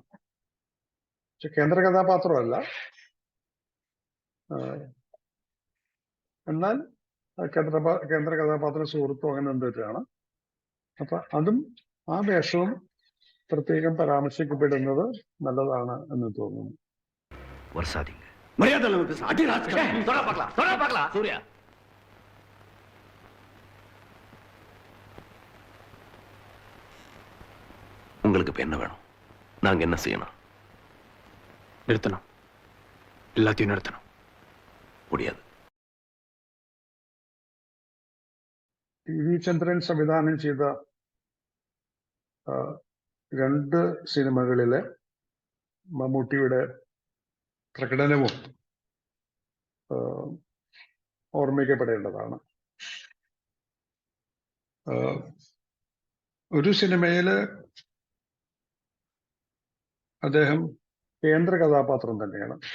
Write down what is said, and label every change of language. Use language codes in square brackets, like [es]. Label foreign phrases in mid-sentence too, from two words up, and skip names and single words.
[ml] പക്ഷെ കേന്ദ്ര കഥാപാത്രമല്ല. എന്നാൽ കേന്ദ്ര കഥാപാത്ര സുഹൃത്തും അങ്ങനെ എന്തൊക്കെയാണ്. അപ്പൊ അതും ആ വേഷവും പ്രത്യേകം പരാമർശിക്കപ്പെടുന്നത് നല്ലതാണ് എന്ന് തോന്നുന്നു. [ta] உங்களுக்கு இப்ப என்ன வேணும்? நாங்க என்ன செய்யணும்? நிறுத்தணும், எல்லாத்தையும் நிறுத்தணும். முடியாது. [ml] ടി വി ചന്ദ്രൻ സംവിധാനം ചെയ്ത 2 സിനിമകളിലെ മമ്മൂട്ടിയുടെ പ്രകടനവും ഓർമ്മിക്കപ്പെടേണ്ടതാണ്. ഒരു സിനിമയില് അദ്ദേഹം കേന്ദ്ര കഥാപാത്രം തന്നെയാണ്.